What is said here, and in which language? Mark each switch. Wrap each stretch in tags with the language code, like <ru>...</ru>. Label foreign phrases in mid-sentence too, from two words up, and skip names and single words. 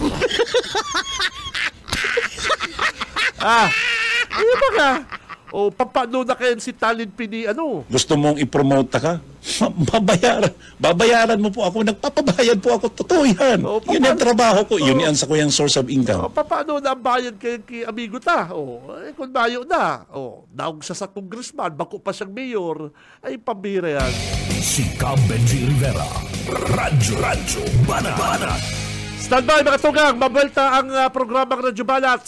<tl>Ano ba ka? Paano na kayo si Talent Pini, Gusto mong i-promote ka? Babayaran mo po ako. Nagpapabayad po ako. Totoo yan. Yun ang trabaho ko. Yun yan sa ko yung</tl> <en>source of income.</en> <bik>Paano na ang bayad kay amigo ta? Kung bayo na. Daog siya sa congressman, bako pa siyang mayor, ay pambira yan. Si Cam Benji Rivera. Radyo Banat. Standby mga tugang. Mabalta ang programang Radyo Banat.</bik>